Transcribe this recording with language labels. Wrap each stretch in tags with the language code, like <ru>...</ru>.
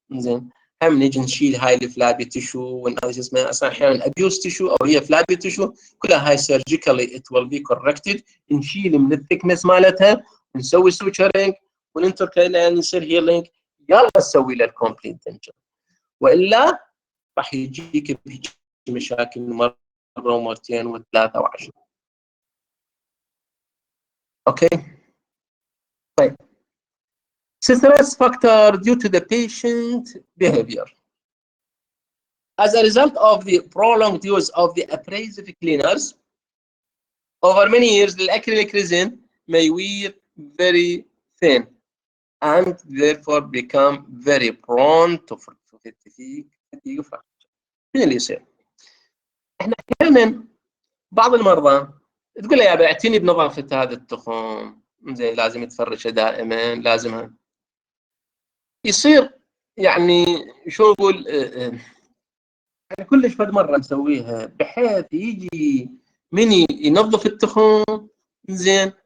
<ar>زين هم نجي نشيل هاي الفلابي تشو ونهاي اسمها اصلا احيانا ابيوس تشو او هي فلابي تشو، كلها هاي</ar> <en>surgically it will be corrected,</en> <ar>نشيل من الثكنس مالتها ونسوي سوتشرنج وننتقل الى يصير هيلينج، يلا نسوي له الكومبليت دنشر، والا راح يجيك مشاكل مره ومرتين وثلاثه وعشره. اوكي طيب</ar> <en>stress factor due to the patient behavior. As a result of the prolonged use of the abrasive cleaners over many years, the acrylic resin may wear very thin and therefore become very prone to fatigue fracture.</en> <ar>شنو اللي يصير؟ احنا احيانا بعض المرضى تقول له يا ابي اعتني بنظافه هذا التخم، زين لازم يتفرشه دائما، لازم يصير يعني شو نقول يعني كلش فد مره نسويها بحيث يجي من ينظف التخم زين.</ar>